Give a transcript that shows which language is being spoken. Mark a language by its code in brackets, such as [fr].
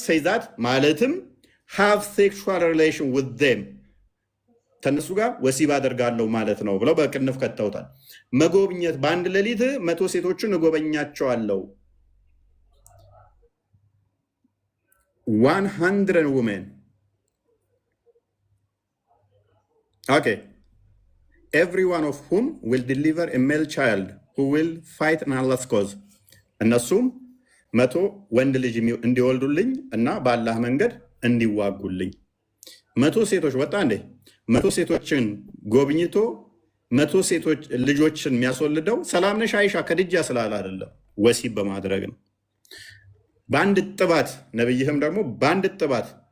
[en] say that [am] ማለትም [en] have sexual relation with them [am] ከነሱ ጋር ወሲብ አደርጋለሁ ማለት ነው ብለው በቅንፍ ከተውታል። መጎብኘት በአንድ ሌሊት 100 ሴቶችን እጎበኛቸዋለሁ [en] 100 women. Okay. Every one of whom will deliver a male child who will fight in Allah's cause. [am] እነሱም 100 ወንድ ልጅ እንዲወልዱልኝ እና በአላህ መንገድ እንዲዋጉልኝ 100 ሴቶች ወጣ እንዴ 100 ሴቶችን ጎብኝቶ 100 ሴቶች ልጆችን የሚያስወልደው ሰላም ነሽ አይሻ ከድጃ ስላለ አይደለም ወሲብ በማድረግ ነው። በአንድ ጥባት ነብይህም ደግሞ በአንድ ጥባት